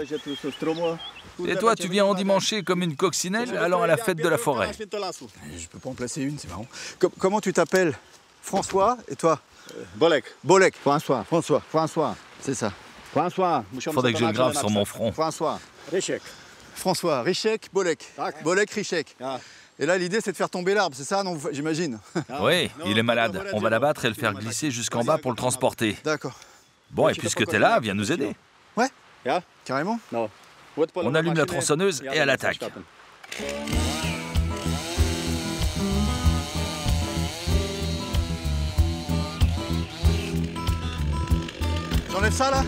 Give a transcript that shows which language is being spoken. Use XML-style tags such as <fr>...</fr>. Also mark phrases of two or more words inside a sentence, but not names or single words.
<fr>Et toi, tu viens endimancher comme une coccinelle allant à la fête de la forêt. Je peux pas en placer une, c'est marrant. Comment tu t'appelles? François, et toi? Bolek. Bolek. François. C'est ça. François. Faudrait que je le grave sur mon front. François. Rysiek. François, Richek, Bolek. Tak. Bolek, Richek. Ah. Et là, l'idée, c'est de faire tomber l'arbre, c'est ça, non, j'imagine? Oui, il est malade. On va l'abattre et le faire glisser jusqu'en bas pour le transporter. D'accord. Bon, et puisque t'es là, viens nous aider. Ouais, Ja? carrément. No. On allume la tronçonneuse et à l'attaque. J'enlève ça, là?</fr>